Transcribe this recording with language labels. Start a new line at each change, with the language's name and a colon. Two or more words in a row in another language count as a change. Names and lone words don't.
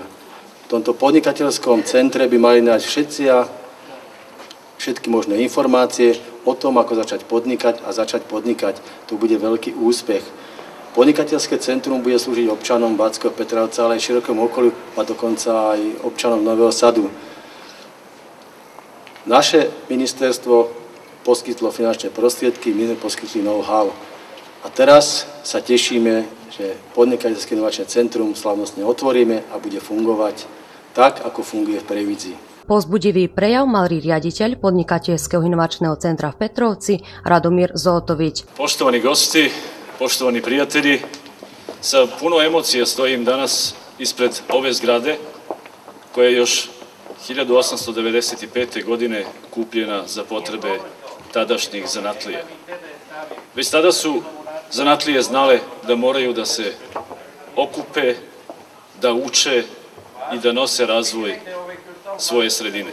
Slovak: V tomto podnikateľskom centre by mali nájsť všetky možné informácie o tom, ako začať podnikať a začať podnikať. To bude veľký úspech. Podnikateľské centrum bude slúžiť občanom Bačského Petrovca, ale aj širokom okoliu a dokonca aj občanom Nového Sadu. Naše ministerstvo poskytlo finančné prostriedky, my sme poskytli know-how. A teraz sa tešíme, že podnikateľské inovačné centrum slávnostne otvoríme a bude fungovať tak, ako funguje v Prievidzi. Povzbudivý prejav mal riaditeľ podnikateľského inovačného centra v Petrovci Radomír Zoltović.
Serbian: Poštovani gosti, poštovani prijatelji, sa puno emocija stojim danas ispred ove zgrade koja je još 1895. godine kupljena za potrebe tadašnjih zanatlija. Već tada su zanatlije znale da moraju da se okupe, da uče i da nose razvoj svoje sredine.